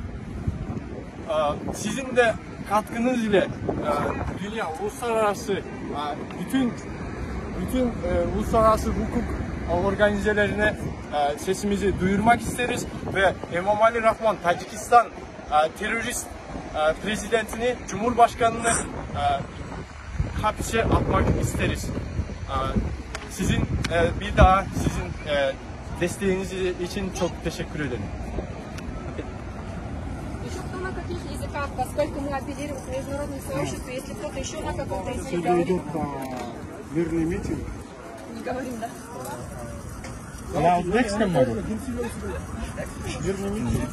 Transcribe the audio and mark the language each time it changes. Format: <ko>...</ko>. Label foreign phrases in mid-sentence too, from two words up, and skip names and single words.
<tr>Sizin de katkınız ile dünya, uluslararası bütün uluslararası hukuk organizelerine sesimizi duyurmak isteriz ve Emomali Rahmon Tacikistan terörist prezidentini, cumhurbaşkanını hapse atmak isteriz. Sizin bir daha sizin desteğiniz için çok teşekkür ederim.</tr> <ru>Еще кто на каких языках, поскольку мы апеллируем к международному сообществу, если кто-то еще на каком-то языке Сегодня говорит, идет мирный митинг. не говорим, да? Мирный митинг.</ru>